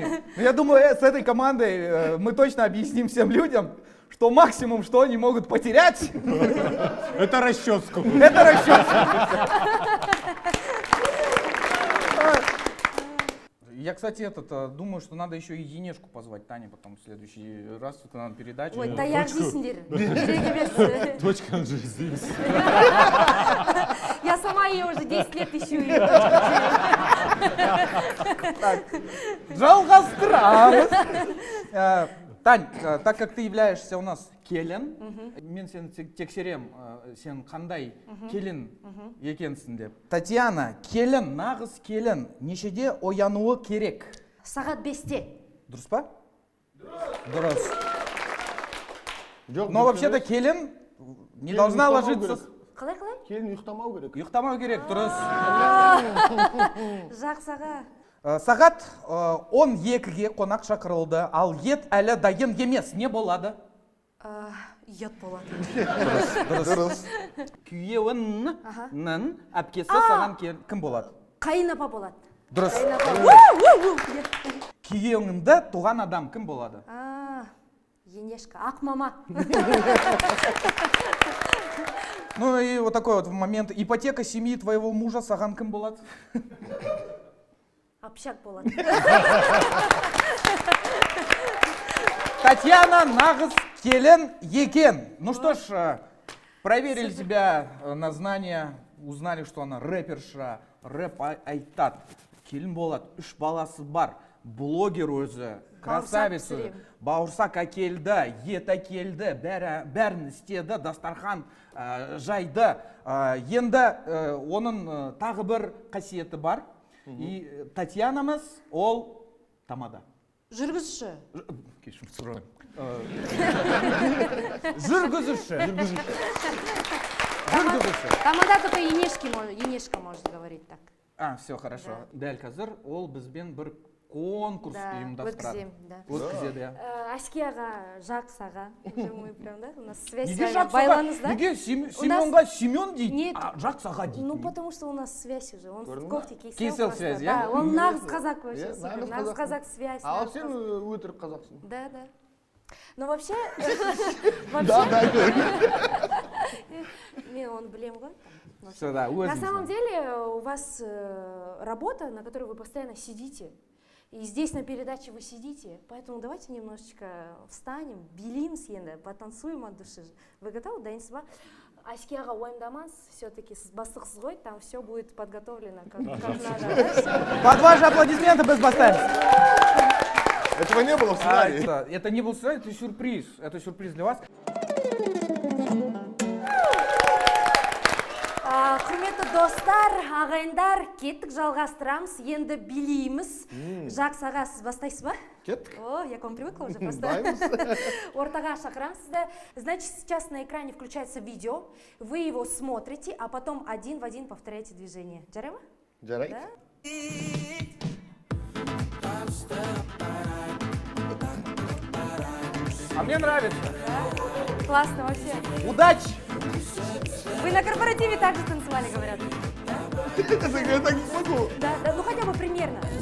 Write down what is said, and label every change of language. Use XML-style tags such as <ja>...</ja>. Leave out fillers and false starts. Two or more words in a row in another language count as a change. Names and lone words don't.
<ru>Но я думаю, с этой командой мы точно объясним всем людям, что максимум, что они могут потерять, Это расческу. это расчет. Я, кстати, думаю, что надо еще и Енешку позвать, Таня, потом в следующий раз, когда на передачу.</ru> <kk>Ой, таяқ жейсіңдер. Керек емес.</kk> <ru>Точка же здесь. Я сама ее уже 10 лет ищу.</ru> <kk>Жалғастырамыз.</kk> <ru>Тань, так как ты являешься у нас</ru> <kk>келін, мен сені тексерем, сен қандай келін екенсің деп. Татьяна, келін, нағыз келін, нешеде оянуы керек? Сағат 5-те. Дұрыс па? Дұрыс. Жоқ,</kk> <ru>Но вообще-то келін не должна ложиться...</ru> <kk>Қалай? Келін ұйықтамау керек. Ұйықтамау керек, дұрыс. Жақсаға. Сағат 12-ге қонақ шақырылды, ал ет әлі дайын емес. Не болады? Ет болады. Дұрыс. Күйеуінің әпкесі саған кім болады? Қайын апа болады. Дұрыс. Күйеуіңді туған адам кім болады? Енешка, ақ мама.</kk> <ru>Ну и вот такой вот момент. Ипотека семьи твоего мужа</ru> <kk>саған кім болады? Общак болады. Татьяна нағыз келін екен.</kk> <ru>Ну что ж, проверили тебя на знания, узнали, что она рэперша,</ru> <kk>рэп айтады. Келін болады, 3 баласы бар, блогер өзі, красавица, бауырсақ әкелді, ет әкелді, бәрін істеді, дастархан жайды. Енді оның тағы бір қасиеті бар. И Татьянамыз ол тамада. Жүргізуші. Кешірім сұраймын. Жүргізуші.</kk> <ru>Тамада только Енешка может говорить так. Все, хорошо.</ru> <kk>Дәл қазір ол бізбен бір конкурс ұйымдастырады. Өткізеді, иә. Аскияға, Жақсаға.</kk> <ru>Мы прям, да, у нас связь</ru> <kk>Неге</kk> <ru>с вами байланыс, да?</ru> <kk>Неге Семенға Семен дейді,</kk> <ru>Нет.</ru> <kk>Жақсаға дейді?</kk> <ru>Ну, потому что у нас связь уже. Он в кофте</ru> <kk>Кейсел связь, я?</kk> <ru>Да, он</ru> <kk>нағыз қазақ</kk> <ru>вообще.</ru> <kk>Нағыз қазақ</kk> <ru>связь.</ru> <kk>А сен өтірік қазақсың.</kk> <ru>Да. Но вообще...</ru> <kk>Мен оны білем ғой.</kk> <ru>Все, да, На самом деле у вас работа, на которой вы постоянно сидите. И здесь на передаче вы сидите, поэтому давайте немножечко встанем, билимся енді, потанцуем от души. Вы готовы,</ru> <kk>дайынсыз ба? Аскияға уайымдамаңыз, все-таки сіз бастықсыз ғой,</kk> <ru>там все будет подготовлено как надо. Под ваши аплодисменты</ru> <kk>біз бастаймыз.</kk> <ru>Этого не было в сценарии. Это не был сценарий, это сюрприз. Это сюрприз для вас.</ru> <kk>Құрметті достар, ағайындар, кеттік жалғастырамыз, енді билейміз. Жақсаға сіз бастайсыз ба? Кеттік.</kk> <ru>О, я к вам привыкла уже просто.</ru> <kk>Ортаға шақырамыз сізді.</kk> <ru>Значит, сейчас на экране включается видео, вы его смотрите, а потом один в один повторяете движение.</ru> <kk>Жарай ма? Жарай.</kk> <ru>Да? А мне нравится. Да? Классно вообще. Удачи! Вы на корпоративе также танцевали, говорят. Я так не смогу. Да, ну хотя бы примерно.</ru>